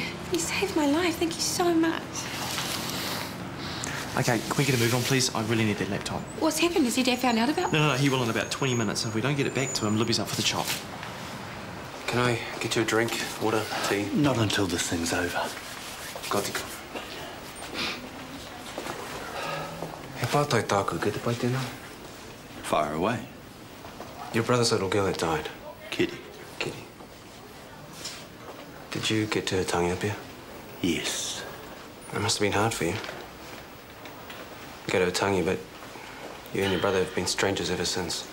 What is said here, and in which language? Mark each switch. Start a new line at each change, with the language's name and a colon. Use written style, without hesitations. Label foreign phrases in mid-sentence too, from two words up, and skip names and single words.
English: You saved my life. Thank you so much. Okay, can we get a move on, please? I really need that laptop. What's happened? Has your dad found out about it? No, he will in about 20 minutes. If we don't get it back to him, Libby's up for the chop. Can I get you a drink, water, tea? Not until this thing's over.
Māori: Kotiko. He pātai tāku, ke te pai tēnā?
English: Fire away. Your brother's little girl that died. Kitty. Kitty. Did you get to tangi up here? Yes. It must have been hard for you. You go to tangi, but you and your brother have been strangers ever since.